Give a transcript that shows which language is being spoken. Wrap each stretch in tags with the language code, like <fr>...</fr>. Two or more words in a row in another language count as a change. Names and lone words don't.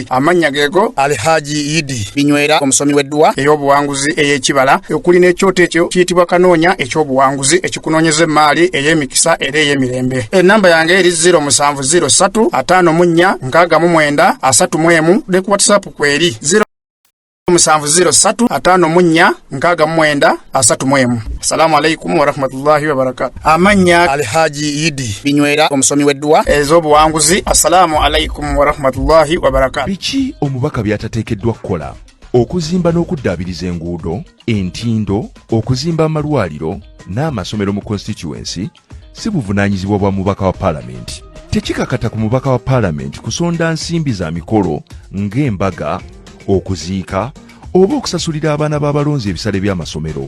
<lg>Amanya geego Alhaji Idi Binywera omusomi w'edduwa ey'obuwanguzi ey'ekibala, okuli n'ekyoto ekyo kiyitibwa kanoonya eky'obuwanguzi ekikunoonyeza emmaali ey'emikisa era ey'emirembe. Ennamba yange eri 0703 54 69 31 ne ku WhatsApp kweri 0703 54 69 31.</lg> <ar>السلام عليكم ورحمة الله وبركاته.</ar> <lg>Amanya Alhaji Idi Binywera omusomi w'edduwa ez'obuwanguzi.</lg> <ar>السلام عليكم ورحمة الله وبركاته.</ar> <lg>Biki omubaka byatateekeddwa kukola? Okuzimba n'okuddaabiriza enguudo, entindo, okuzimba amalwaliro n'amasomero mu constituency si buvunaanyizibwa bwa mubaka wa paalamenti. Tekikakata ku mubaka wa paalamenti kusonda nsimbi za mikolo ng'embaga, okuziika oba okusasulira abaana b'abalonzi ebisale by'amasomero.</lg>